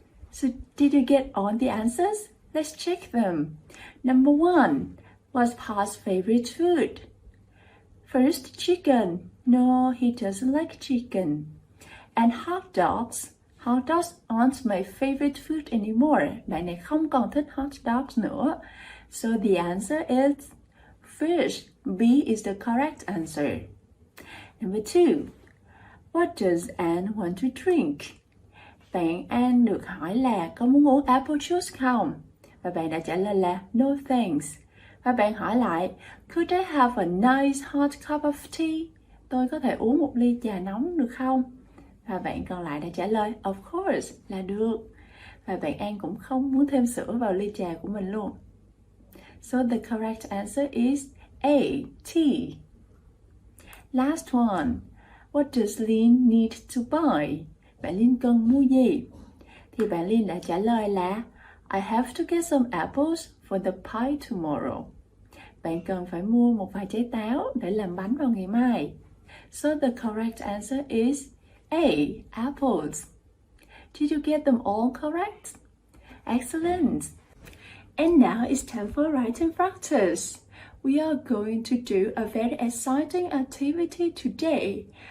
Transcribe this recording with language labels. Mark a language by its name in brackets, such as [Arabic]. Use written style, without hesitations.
[English] So did you get all the answers? Let's check them. Number 1. What's Paul's favorite food? First, chicken. No, he doesn't like chicken. And hot dogs. Hot dogs aren't my favorite food anymore. [Vietnamese] Bạn này không còn thích hot dogs nữa. [English] So the answer is fish. B is the correct answer. Number 2. What does Anne want to drink? [Vietnamese] Bạn Anne được hỏi là có muốn uống apple juice không? Và bạn đã trả lời là no thanks. Và bạn hỏi lại, [English] could I have a nice hot cup of tea? [Vietnamese] Tôi có thể uống một ly trà nóng được không? Và bạn còn lại đã trả lời, [English] of course, [Vietnamese] là được. Và bạn An cũng không muốn thêm sữa vào ly trà của mình luôn. [English] So the correct answer is A, tea. Last one. What does Lynn need to buy? [Vietnamese] Bạn Lynn cần mua gì? Thì bạn Lynn đã trả lời là [English] I have to get some apples for the pie tomorrow. [Vietnamese] Bạn cần phải mua một vài trái táo để làm bánh vào ngày mai. [English] So the correct answer is A, apples. Did you get them all correct? Excellent. And now it's time for writing practice. We are going to do a very exciting activity today.